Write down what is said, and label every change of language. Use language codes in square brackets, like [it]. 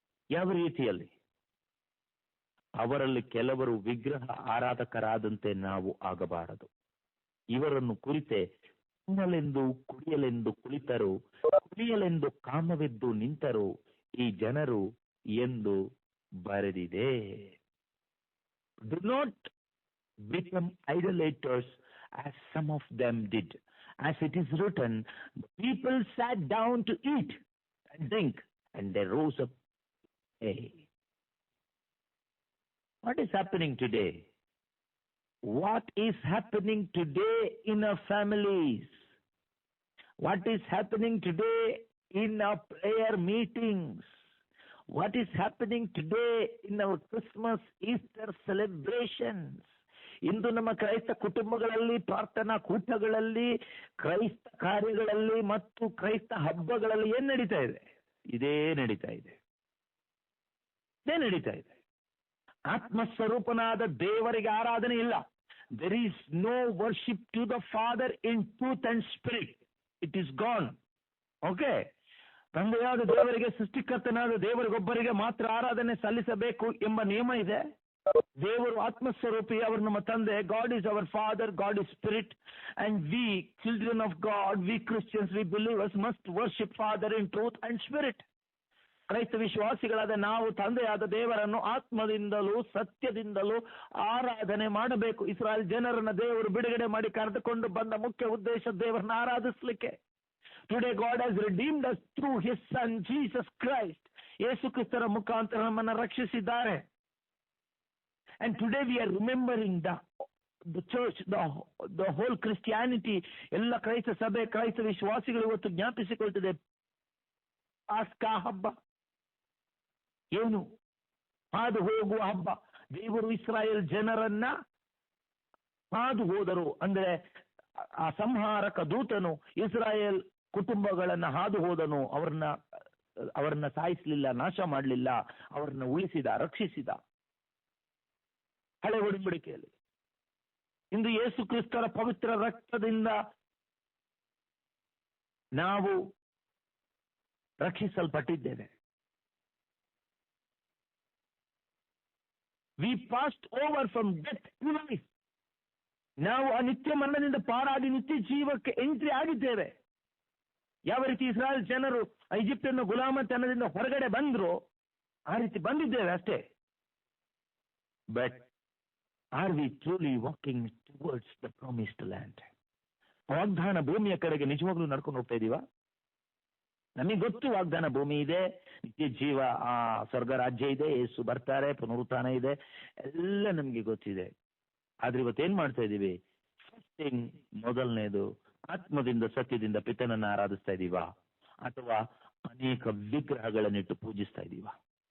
[kn] ಯಾವ ರೀತಿಯಲ್ಲಿ? ಅವರಲ್ಲಿ ಕೆಲವರು ವಿಗ್ರಹ ಆರಾಧಕರಾದಂತೆ ನಾವು ಆಗಬಾರದು. ಇವರನ್ನು ಕುರಿತೆ ತಿನ್ನಲೆಂದು ಕುಡಿಯಲೆಂದು ಕುಳಿತರು, ಕುಡಿಯಲೆಂದು ಕಾಮವೆದ್ದು ನಿಂತರು ಈ ಜನರು ಎಂದು ಬರೆದಿದೆ. [en] Do not become idolaters as some of them did. As it is written, the people sat down to eat and drink, and they rose up. Hey, what is happening today? What is happening today in our families? What is happening today in our prayer meetings? What is happening today in our Christmas, Easter celebrations? [kn] ಇಂದು ನಮ್ಮ ಕ್ರೈಸ್ತ ಕುಟುಂಬಗಳಲ್ಲಿ, ಪ್ರಾರ್ಥನಾ ಕೂಟಗಳಲ್ಲಿ, ಕ್ರೈಸ್ತ ಕಾರ್ಯಗಳಲ್ಲಿ ಮತ್ತು ಕ್ರೈಸ್ತ ಹಬ್ಬಗಳಲ್ಲಿ ಏನ್ ನಡೀತಾ ಇದೆ? ಇದೇ ನಡೀತಾ ಇದೆ. ಆತ್ಮಸ್ವರೂಪನಾದ ದೇವರಿಗೆ ಆರಾಧನೆ ಇಲ್ಲ. [en] There is no worship to the Father in truth and spirit. It is gone. Okay? [kn] ತಂದೆಯಾದ ದೇವರಿಗೆ, ಸೃಷ್ಟಿಕರ್ತನಾದ ದೇವರಿಗೊಬ್ಬರಿಗೆ ಮಾತ್ರ ಆರಾಧನೆ ಸಲ್ಲಿಸಬೇಕು ಎಂಬ ನಿಯಮ ಇದೆ. ದೇವರು ಆತ್ಮಸ್ವರೂಪಿ, ಅವರು ನಮ್ಮ ತಂದೆ. [en] God is our father, God is spirit, and we children of God, we Christians, we believers must worship father in truth and spirit. [kn] ಕ್ರೈಸ್ತ ವಿಶ್ವಾಸಿಗಳಾದ ನಾವು ತಂದೆಯಾದ ದೇವರನ್ನು ಆತ್ಮದಿಂದಲೂ ಸತ್ಯದಿಂದಲೂ ಆರಾಧನೆ ಮಾಡಬೇಕು. ಇಸ್ರಾಯೇಲ್ ಜನರನ್ನ ದೇವರು ಬಿಡುಗಡೆ ಮಾಡಿ ಕರೆದುಕೊಂಡು ಬಂದ ಮುಖ್ಯ ಉದ್ದೇಶ ದೇವರನ್ನ ಆರಾಧಿಸಲಿಕ್ಕೆ. [en] Today God has redeemed us through his son Jesus Christ. [kn] ಯೇಸು ಕ್ರಿಸ್ತರ ಮುಖಾಂತರ ನಮ್ಮನ್ನು ರಕ್ಷಿಸಿದ್ದಾರೆ. [en] And today we are remembering the church, the whole Christianity, [kn] ಎಲ್ಲ ಕ್ರೈಸ್ತ ಸಭೆ, ಕ್ರೈಸ್ತ ವಿಶ್ವಾಸಿಗಳು ಇವತ್ತು ಜ್ಞಾಪಿಸಿಕೊಳ್ತಿದೆ ಪಾಸ್ಕಾ ಹಬ್ಬ. ಏನು? ಹಾದು ಹೋಗುವ ಹಬ್ಬ. ದೇವರು ಇಸ್ರಾಯೇಲ್ ಜನರನ್ನ ಹಾದು ಹೋದರು. ಅಂದ್ರೆ ಆ ಸಂಹಾರಕ ದೂತನು ಇಸ್ರಾಯೇಲ್ ಕುಟುಂಬಗಳನ್ನ ಹಾದು ಹೋದನು. ಅವರನ್ನ ಸಾಯಿಸಲಿಲ್ಲ, ನಾಶ ಮಾಡಲಿಲ್ಲ, ಅವರನ್ನ ಉಳಿಸಿದ, ರಕ್ಷಿಸಿದ. ಹಳೆ ಒಡಂಬಡಿಕೆಯಲ್ಲಿ ಇಂದು ಯೇಸು ಕ್ರಿಸ್ತರ ಪವಿತ್ರ ರಕ್ತದಿಂದ ನಾವು ರಕ್ಷಿಸಲ್ಪಟ್ಟಿದ್ದೇವೆ. [en] We passed over from death to life. [kn] ನಾವು ಆ ನಿತ್ಯ ಮರಣದಿಂದ ಪಾರಾಗಿ ನಿತ್ಯ ಜೀವಕ್ಕೆ ಎಂಟ್ರಿ ಆಗಿದ್ದೇವೆ. ಯಾವ ರೀತಿ ಇಸ್ರಾಯೇಲ್ ಜನರು ಈಜಿಪ್ಟನ್ನು ಗುಲಾಮತನದಿಂದ ಹೊರಗಡೆ ಬಂದ್ರು, ಆ ರೀತಿ ಬಂದಿದ್ದೇವೆ ಅಷ್ಟೇ. [en] But are we truly walking towards the promised land? [kn] ವಾಗ್ದಾನ ಭೂಮಿಯ ಕಡೆಗೆ ನಿಜವಾಗ್ಲೂ ನಡ್ಕೊಂಡು ಹೋಗ್ತಾ ಇದೀವಾ? ನಮಗೆ ಗೊತ್ತು ವಾಗ್ದಾನ ಭೂಮಿ ಇದೆ, ನಿತ್ಯ ಜೀವ, ಆ ಸ್ವರ್ಗ ರಾಜ್ಯ ಇದೆ, ಯೇಸು ಬರ್ತಾರೆ, ಪುನರುತ್ಥಾನ ಇದೆ, ಎಲ್ಲ ನಮ್ಗೆ ಗೊತ್ತಿದೆ. ಆದ್ರೆ ಇವತ್ತೇನ್ ಮಾಡ್ತಾ ಇದೀವಿ? [en] first thing, [kn] ಮೊದಲನೇದು, ಆತ್ಮದಿಂದ ಸತ್ಯದಿಂದ ಪಿತನನ್ನ ಆರಾಧಿಸ್ತಾ ಇದೀವಾ ಅಥವಾ ಅನೇಕ ವಿಗ್ರಹಗಳನ್ನಿಟ್ಟು ಪೂಜಿಸ್ತಾ ಇದೀವಾ?